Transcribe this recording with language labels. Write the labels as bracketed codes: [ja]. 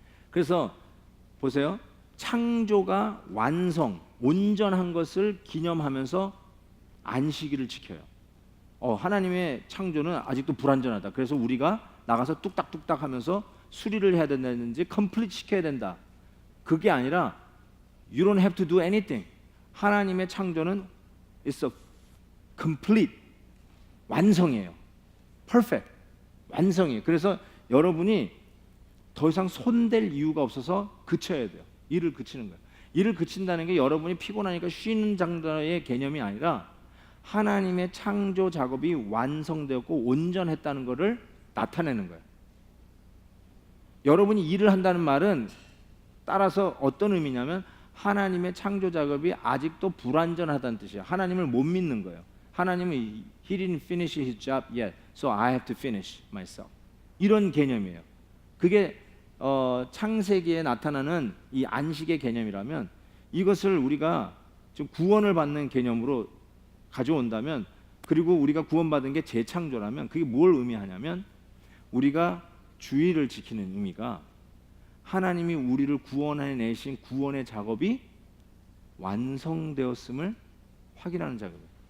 [ko] 그래서 보세요. 창조가 온전한 것을 기념하면서 안식일을 지켜요. 하나님의 창조는 아직도 불완전하다. 그래서 우리가 나가서 뚝딱뚝딱 하면서 수리를 해야 된다든지 컴플리트 시켜야 된다. 그게 아니라 [en] You don't have to do anything. [ko] 하나님의 창조는 [en] It's a complete [ko] 완성이에요. Perfect 완성이에요. 그래서 여러분이 더 이상 손댈 이유가 없어서 그쳐야 돼요. 일을 그치는 거예요. 일을 그친다는 게 여러분이 피곤하니까 쉬는 정도의 개념이 아니라 하나님의 창조 작업이 완성되었고 온전했다는 것을 나타내는 거예요. 여러분이 일을 한다는 말은 따라서 어떤 의미냐면 하나님의 창조 작업이 아직도 불완전하다는 뜻이에요. 하나님을 못 믿는 거예요. 하나님은 [en] He didn't finish his job yet, so I have to finish myself. [ko] 이런 개념이에요. 그게 창세기에 나타나는 이 안식의 개념이라면 이것을 우리가 좀 구원을 받는 개념으로 가져온다면 그리고 우리가 구원받은 게 재창조라면 그게 뭘 의미하냐면 우리가 주의를 지키는 의미가 하나님이 우리를 구원해내신 구원의 작업이 완성되었음을 확인하는 작업이에요.